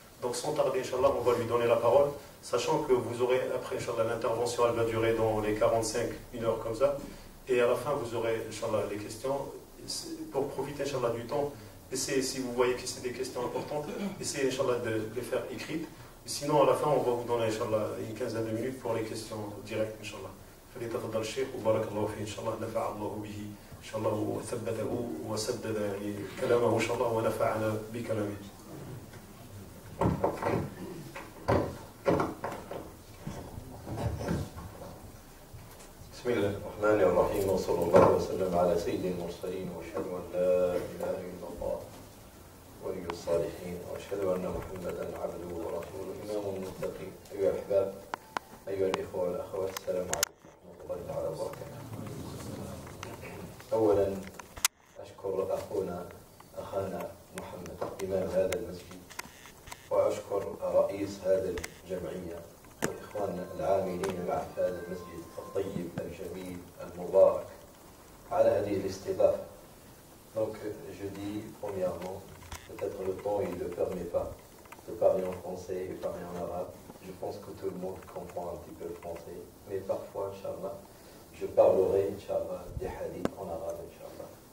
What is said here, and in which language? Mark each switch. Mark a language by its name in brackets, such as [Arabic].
[French] Donc sans tarder, Inch'Allah, on va lui donner la parole, sachant que vous aurez, après, Inch'Allah, l'intervention, elle va durer dans les 45, une heure comme ça, et à la fin, vous aurez, Inch'Allah, les questions. Pour profiter, Inch'Allah, du temps, essayez, si vous voyez que c'est des questions importantes, essayez, Inch'Allah, de les faire écrites. Sinon, à la fin, on va vous donner, Inch'Allah, une quinzaine de minutes pour les questions directes, Inch'Allah. [Arabic] فليتفضل الشيخ وبارك الله فيه إن شاء الله، نفع الله به إن شاء الله وثبته وسدد يعني كلامه إن شاء الله ونفعنا بكلامه. بسم الله الرحمن الرحيم وصلى الله وسلم على سيد المرسلين واشهد ان لا اله الا الله ولي الصالحين واشهد ان محمدا عبده ورسوله امام المتقين. ايها الاحباب، ايها الاخوه والاخوات، السلام عليكم ورحمه الله تعالى وبركاته. اولا اشكر اخانا محمد امام هذا المسجد، واشكر رئيس هذا الجمعيه واخواننا العاملين معه في هذا المسجد الطيب الجميل المبارك على هذه الاستضافة. [French] Donc je dis premièrement, peut-être le temps il ne le permet pas de parler en français et parler en arabe. Je pense que tout le monde comprend un petit peu le français, mais parfois, Inch'Allah, je parlerai, Inch'Allah, des hadiths en arabe, Inch'Allah.